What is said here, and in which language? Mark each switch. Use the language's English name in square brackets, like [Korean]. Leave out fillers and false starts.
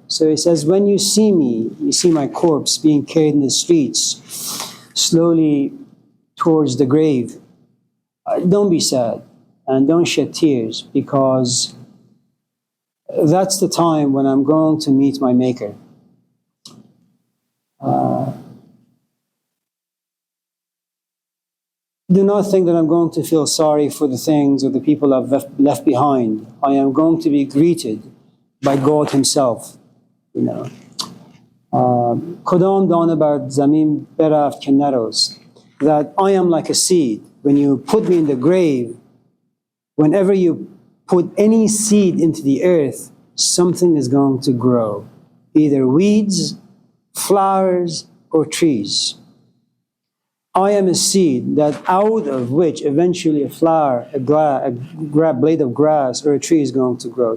[English] So he says, when you see me, you see my corpse being carried in the streets, slowly towards the grave, don't be sad and don't shed tears because that's the time when I'm going to meet my Maker. Do not think that I'm going to feel sorry for the things or the people I've left behind. I am going to be greeted by God Himself. You know, [Persian] کدام دانه بر زمین برفت که نرست. [English] That I am like a seed. When you put me in the grave, whenever you put any seed into the earth, something is going to grow. Either weeds, flowers, or trees. I am a seed that out of which eventually a flower, a blade of grass, or a tree is going to grow.